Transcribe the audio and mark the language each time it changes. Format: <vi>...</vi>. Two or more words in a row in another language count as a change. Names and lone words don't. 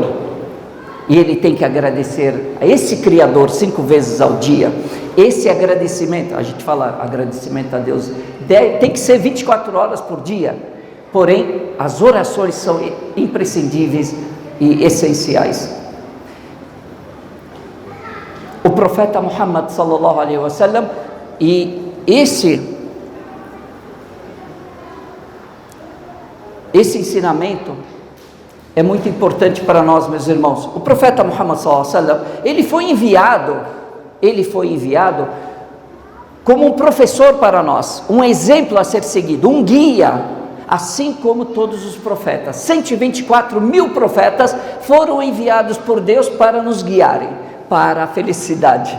<pt>E ele tem que agradecer a esse Criador 5 vezes ao dia. Esse agradecimento, a gente fala agradecimento a Deus, tem que ser 24 horas por dia. Porém, as orações são imprescindíveis e essenciais. O profeta Muhammad</pt> <ar>sallallahu alaihi wasallam,</ar> <pt>e esse ensinamento é muito importante para nós, meus irmãos. O profeta Muhammad</pt> <ar>sallallahu alaihi wasallam,</ar> <pt>ele foi enviado como um professor para nós, um exemplo a ser seguido, um guia, assim como todos os profetas. 124 mil profetas foram enviados por Deus para nos guiarem para a felicidade.</pt>